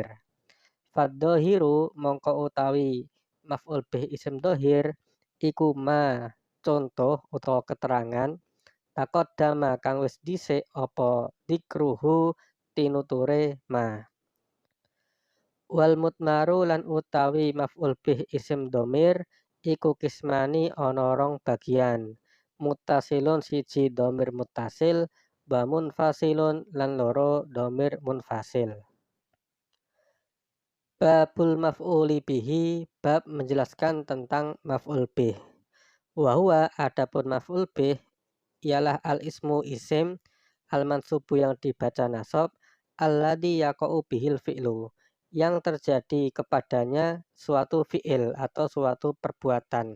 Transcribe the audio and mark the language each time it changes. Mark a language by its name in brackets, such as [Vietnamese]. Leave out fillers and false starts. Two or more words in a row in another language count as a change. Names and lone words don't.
[Javanese] Faddohiru mongko utawi maf'ul bih isim dohir iku ma contoh utawa keterangan [Arabic] تقدم [Javanese] kang wis dhisik apa dikruhu tinuture ma. [Arabic] والمضمر [Javanese] lan utawi maf'ul bih isim domir iku kismani ana rong bagian. Muttasilun siji domir muttasil [Arabic] ومنفصل [Javanese] lan loro domir munfasil. [Arabic] باب المفعول به [Indonesian] bab menjelaskan tentang maf'ul bih. [Arabic] وهو [Indonesian] adapun maf'ul bih ialah [Arabic] الاسم [Indonesian] isim [Arabic] المنصوب [Indonesian] yang dibaca nasab [Arabic] الذي يقع به الفعل [Indonesian] yang terjadi kepadanya suatu fi'il atau suatu perbuatan.